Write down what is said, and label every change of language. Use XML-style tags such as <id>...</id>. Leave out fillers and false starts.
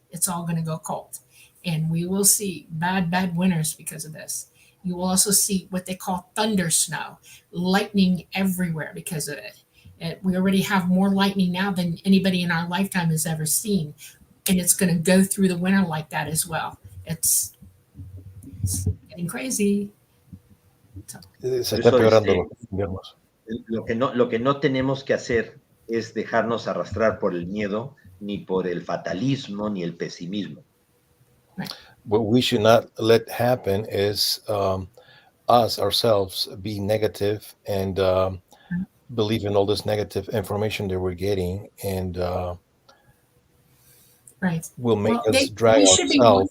<en>It's all going to go cold. And we will see bad winters because of this. You will also see what they call thunder snow, lightning everywhere because of it. We already have more lightning now than anybody in our lifetime has ever seen. And it's going to go through the winter like that as well. It's getting crazy.</en> <es>Se está empeorando los inviernos. Lo que no tenemos que hacer es dejarnos arrastrar por el miedo, ni por el fatalismo, ni el pesimismo.</es> <en>What we should not let happen is us ourselves be negative and believe in all this negative information that we're getting, and right. will make Well, us drag we should be ourselves</en>